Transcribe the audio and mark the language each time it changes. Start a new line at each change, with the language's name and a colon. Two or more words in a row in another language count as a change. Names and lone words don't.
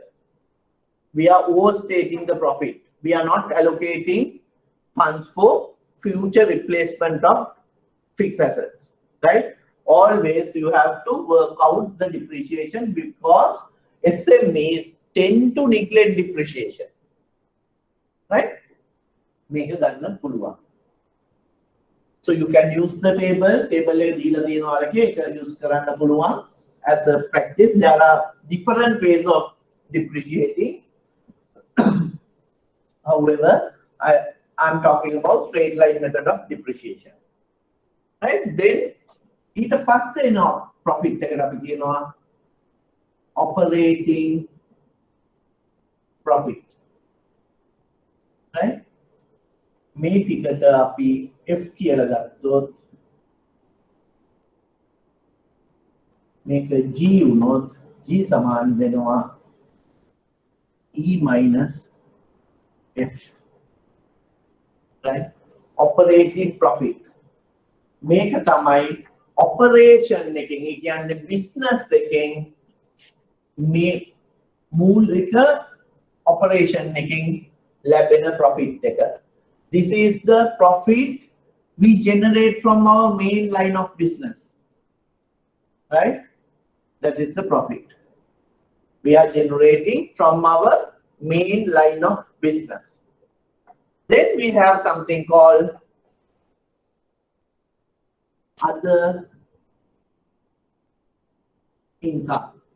English: We are overstating the profit. We are not allocating funds for future replacement of fixed assets. Right? Always you have to work out the depreciation, because SMEs tend to neglect depreciation. Right? Make it done පුළුවන්. So you can use the table
Sinhala: එක දීලා තියෙනවා වගේ ඒක
English: use
Sinhala: කරන්න පුළුවන්
English: as a practice. There are different ways of depreciating. However, I'm talking about straight line method of depreciation. Right? Then
Sinhala: ඊට පස්සේ එනවා profit එකට අපි කියනවා
English: operating profit.
Sinhala: Right? මේ ටිකට අපි F කියලා ගත්තොත් මේක G වුණොත් G සමාන වෙනවා
English: E minus F. Right? Operating profit.
Sinhala: මේක තමයි operation එකෙන් ඒ කියන්නේ business එකෙන් මේ මූලික operation එකෙන් ලැබෙන profit එක.
English: This is the profit we generate from our main line of business. Right? That is the profit we are generating from our main line of business. Then we have something called other income.